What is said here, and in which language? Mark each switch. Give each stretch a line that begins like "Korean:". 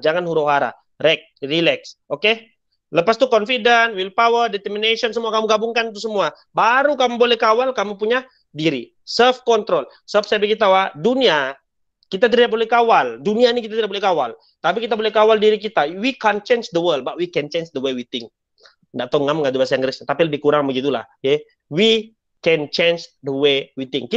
Malay: Jangan huru-hara. Relax. Oke? Okay? Lepas itu confident, willpower, determination, semua kamu gabungkan itu semua. Baru kamu boleh kawal, kamu punya diri. Self-control. Sebab saya beritahu, dunia, kita tidak boleh kawal. Dunia ini kita tidak boleh kawal. Tapi kita boleh kawal diri kita.
English: We can't change the world, but we can change the way we think.
Malay: Nggak tahu ngam nggak bahasa Inggris, tapi lebih kurang begitulah. Okay?
English: We can change the way we think.